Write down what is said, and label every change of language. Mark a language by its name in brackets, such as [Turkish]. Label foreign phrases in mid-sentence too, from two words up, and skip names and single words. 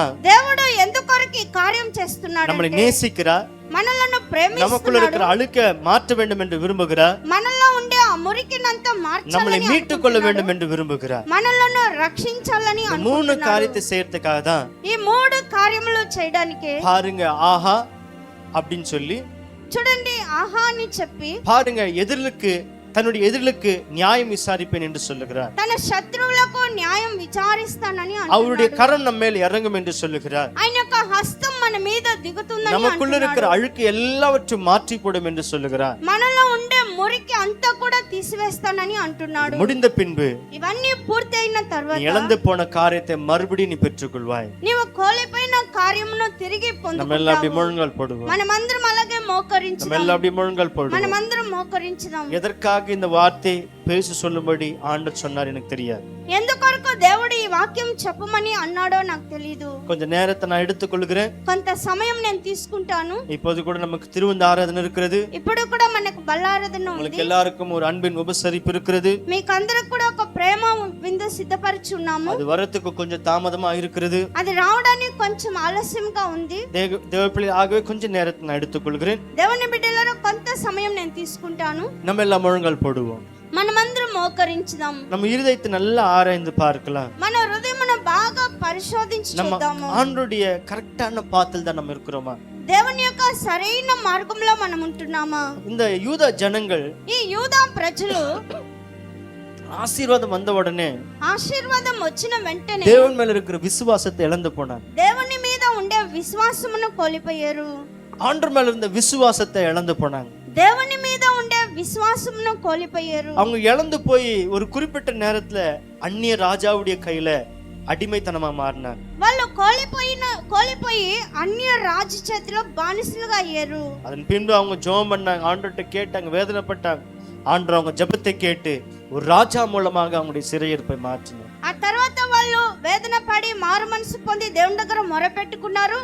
[Telugu] దేవుడు ఎందుకొరకు ఈ కార్యం చేస్తున్నాడు? [Tamil] நம்மளை நேசிக்கிறார், [Telugu] మనలను [Tamil] நமக்குள்ள [Telugu] ప్రేమిస్తున్నాడు, [Tamil] இருக்கிற அழுக்க மாற்ற வேண்டும் என்று விரும்புகிறார், [Telugu] మనలో ఉండే ఆ మురికినంతా [Tamil] நம்மளை [Telugu] మార్చాలని [Tamil] மீட்டுக் கொள்ள [Telugu] అనుకుంటున్నాడు, [Tamil] வேண்டும் என்று விரும்புகிறார். [Telugu] మనలను రక్షించాలని [Tamil] மூணு [Telugu] అనుకుంటున్నాడు. [Tamil] காரியத்தை செய்யறதுக்காக தான். [Telugu] ఈ మూడు కార్యములు చేయడానికి [Tamil] பாருங்க, ஆஹா அப்படின்னு சொல்லி, [Telugu] చూడండి, ఆహా అని చెప్పి [Tamil] பாருங்க, தன்னுடைய எதிர்களுக்கு நியாயம் விசாரிப்பேன் என்று சொல்லுகிறார். [Telugu] తన శత్రువులకు న్యాయం విచారిస్తానని [Tamil] அவருடைய [Telugu] అంటున్నాడు. [Tamil] கரம் நம்ம மேல் இறங்கும் என்று சொல்லுகிறார். [Telugu] ఆయన యొక్క హస్తం మన మీద దిగుతుందని [Tamil] நமக்குள்ள இருக்கிற [Telugu] అంటున్నాడు. [Tamil] அழுக்கு எல்லாவற்றையும் மாற்றி போடும் என்று சொல்லுகிறார். [Telugu] మనలో ఉండే మురికి అంతా కూడా తీసివేస్తానని అంటున్నాడు. [Tamil] முடிந்த பின்பு [Telugu] ఇవన్నీ పూర్తయిన [Tamil] நீ [Telugu] తర్వాత [Tamil] இழந்து போன காரியத்தை மறுபடியும் நீ பெற்றுக்கொள்வாய். [Telugu] నీవు కోల్పోయిన కార్యమును తిరిగి [Tamil] நம்ம எல்லாம் அப்படி [Telugu] పొందుకుంటావు. [Tamil] முழங்கால் போடுவோம். [Telugu] మనమందరం అలాగే [Tamil] நம்ம [Telugu] మోకరించుదాం. [Tamil] எல்லாம் அப்படி முழங்கால் போடுவோம். [Telugu] మనమందరం మోకరించుదాం. [Tamil] எதற்காக இந்த வார்த்தை பேச சொல்லும்படி ஆண்டவர் சொன்னார் எனக்கு தெரியாது. [Telugu] ఎందుకొరకు దేవుడు ఈ వాక్యం చెప్పమని అన్నాడో నాకు తెలియదు. [Tamil] கொஞ்ச நேரத்தை நான் எடுத்துக்கொள்கிறேன். [Telugu] కొంత సమయం నేను తీసుకుంటాను. [Tamil] இப்போது கூட நமக்கு திருவிந்த ஆராதனை இருக்கிறது. [Telugu] ఇప్పుడు కూడా మనకు బల్లారాధన ఉంది. [Tamil] உங்களுக்கு எல்லாருக்கும் ஒரு அன்பின் உபசரிப்பு இருக்கிறது. [Telugu] మీకు అందరికి కూడా ఒక ప్రేమ విందు సిద్ధపరిచి ఉన్నాము. [Tamil] அது வரத்துக்கு கொஞ்சம் தாமதமா இருக்கிறது. [Telugu] అది రావడానికి కొంచెం ఆలస్యంగా ఉంది. [Tamil] தேவப்பிள்ளை ஆகவே கொஞ்ச நேரத்தை நான் எடுத்துக்கொள்கிறேன். [Telugu] దేవుని బిడ్డలారా, కొంత సమయం నేను తీసుకుంటాను. [Tamil] நம்ம எல்லாம் முழங்கால் போடுவோம். [Telugu] మనమందరం మోకరించుదాం. [Tamil] நம்ம இருதயத்தை நல்லா ஆராய்ந்து பார்க்கலாம். [Telugu] మన హృదయమును బాగా పరిశోధించి [Tamil] நம்ம [Telugu] చూద్దాము. [Tamil] ஆண்டவருடைய கரெக்டான பாத்தில் தான் நம்ம இருக்கிறோமா? [Telugu] దేవుని యొక్క సరైన మార్గంలో మనం ఉంటున్నామా? [Tamil] இந்த யூத ஜனங்கள், [Telugu] ఈ యూదా ప్రజలు [Tamil] ஆசீர்வாதம் வந்த உடனே [Telugu] ఆశీర్వాదం వచ్చిన వెంటనే [Tamil] தேவன் மேல இருக்கிற விசுவாசத்தை இழந்து போனாங்க. [Telugu] దేవుని మీద ఉండే విశ్వాసమును కోల్పోయారు. [Tamil] ஆண்டவர் மேல இருந்த விசுவாசத்தை இழந்து போனாங்க. [Telugu] దేవుని మీద ఉండే విశ్వాసమును కోల్పోయారు. [Tamil] அவங்க இழந்து போய் ஒரு குறிப்பிட்ட நேரத்துல அந்நிய ராஜாவுடைய கையில அடிமைத்தனமா மாறினாங்க. [Telugu] వాళ్ళు కోల్పోయి అన్య రాజు చేతిలో బానిసలుగా అయ్యారు. [Tamil] அதன் பின்பு அவங்க ஜெபம் பண்ணாங்க, ஆண்டவர்கிட்ட கேட்டாங்க, வேதனைப்பட்டாங்க. ஆண்டவர் அவங்க ஜெபத்தை கேட்டு ஒரு ராஜா மூலமாக அவங்களுடைய சிறையிருப்பை மாற்றினார். [Telugu] ఆ తర్వాత వాళ్ళు వేదన పడి మారు మనసు పొంది దేవుని దగ్గర మొరపెట్టుకున్నారు.